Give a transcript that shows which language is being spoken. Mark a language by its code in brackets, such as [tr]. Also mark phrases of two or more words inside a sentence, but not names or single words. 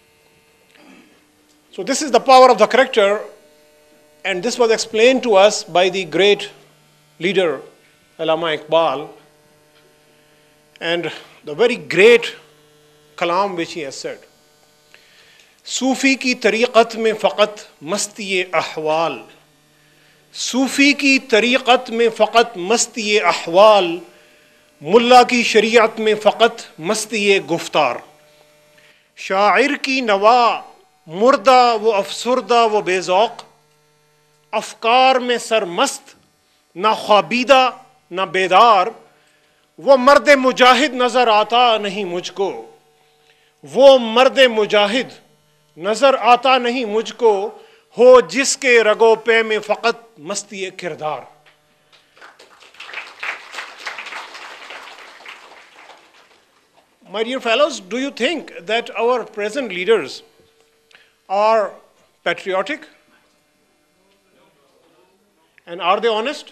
[en] So this is the power of the character And this was explained to us by the great leader, Allama Iqbal, and the very great kalam which he has said. [ur] صوفی کی طریقت میں فقط مستی احوال. صوفی کی طریقت میں فقط مستی احوال. ملا کی شریعت میں فقط مستی گفتار. شاعر کی نوا مردہ وہ افسردہ وہ بےذوق. افکار میں سرمست نہ خوابیدہ نہ بیدار. وہ مرد مجاہد نظر آتا نہیں مجھکو. وہ مرد مجاہد نظر آتا نہیں مجھکو. ہو جسکے رگو پے میں فقط مستی کردار. [en] My dear fellows, do you think that our present leaders are patriotic? And are they honest?